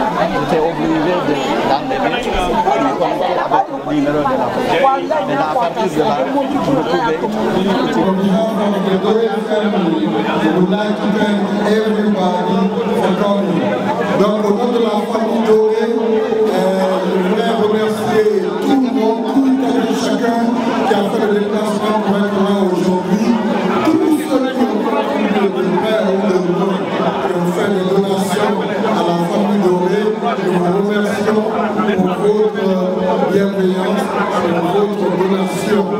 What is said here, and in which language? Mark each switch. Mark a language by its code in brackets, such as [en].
[fr] j'étais obligé d'enlever le numéro de la famille. Mais à partir de là, je me trouvais [en] On behalf of the Dore family, we would like to thank everybody for coming. [fr] Donc, au nom de la famille Dore, je voudrais remercier tout le monde, tout chacun qui a fait le déplacement pour être là aujourd'hui. Tous ceux qui ont contribué de près ou de loin, qui ont fait des donations à la famille Dore, nous vous remercions pour votre bienveillance, pour votre donation.